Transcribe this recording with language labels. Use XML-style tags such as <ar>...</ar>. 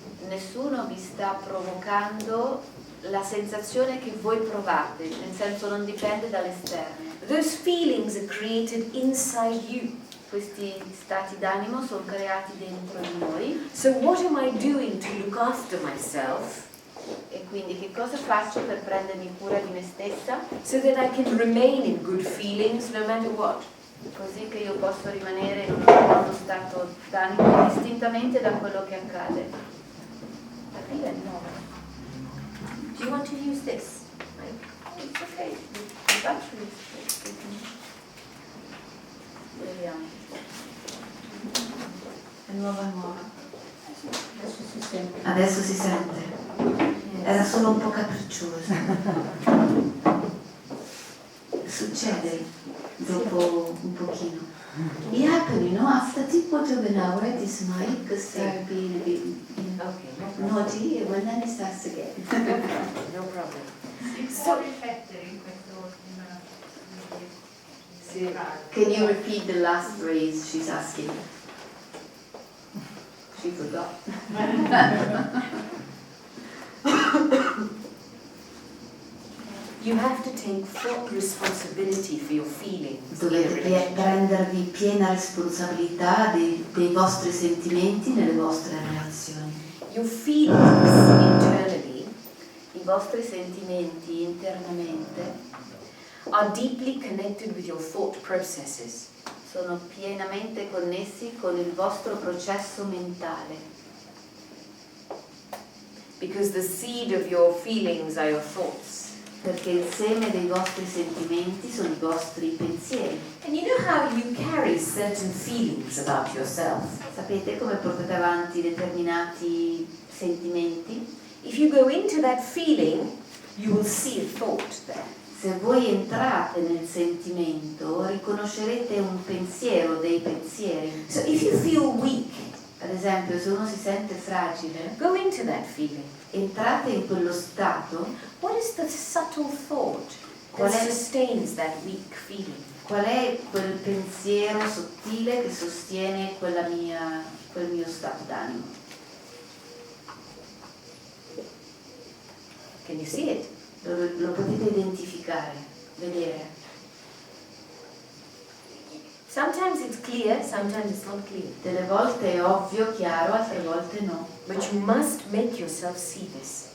<it>Nessuno vi sta provocando la sensazione che voi provate, nel senso non dipende dall'esterno.</it> <en>Those feelings are created inside you.</en> <it>Questi stati d'animo sono creati dentro di noi</it> <en>So what am I doing to look after myself</en> <it>e quindi che cosa faccio per prendermi cura di me stessa</it> <en>so that I can remain in good feelings no matter what?</en> <it>così che io posso rimanere in uno stato d'animo distintamente da quello che accade. La pila è nuova.</it> <en>Do you want to use this? It's okay. The battery is</en> <it>vediamo. È nuova. Adesso si sente. Era solo un po' capricciosa. Succede dopo un pochino.</it> <en>It happened, you know, after a quarter of an hour this mic started being a bit Okay, naughty and then it starts again. no problem.</en> <it>Si può riflettere in questo</it> <en>Can you repeat the last phrase she's asking? She forgot. You have to take full responsibility for your feelings in a</en> <it>Dovete</it> <en>relationship.</en> <it>prendervi piena responsabilità dei vostri sentimenti nelle vostre relazioni.</it> <en>Your feelings internally</en> <it>I vostri sentimenti internamente</it> <en>are deeply connected with your thought processes.</en> <it>sono pienamente connessi con il vostro processo mentale,</it> <en>Because the seed of your feelings are your thoughts.</en> <it>perché il seme dei vostri sentimenti sono i vostri pensieri.</it> <en>And you know how you carry certain feelings about yourself.</en> <it>Sapete come portate avanti determinati sentimenti?</it> <en>If you go into that feeling, you will see a thought there.</en> <it>Se voi entrate nel sentimento, riconoscerete un pensiero, dei pensieri.</it> <en>So if you feel weak,</en> <it>Ad esempio, se uno si sente fragile,</it> <en>go into that feeling.</en> <it>entrate in quello stato.</it> <en>What is the subtle thought</en> <it>Qual</it> <en>that</en> <it>è-</it> <en>sustains that weak feeling?</en> <it>Qual è quel pensiero sottile che sostiene quel mio stato d'animo?</it> <en>Can you see it?</en> <it>Lo potete identificare, vedere.</it> <en>Sometimes it's clear, sometimes it's not clear.</en> <it>Delle volte è ovvio, chiaro, altre volte no.</it> <en>But you must make yourself see this.</en>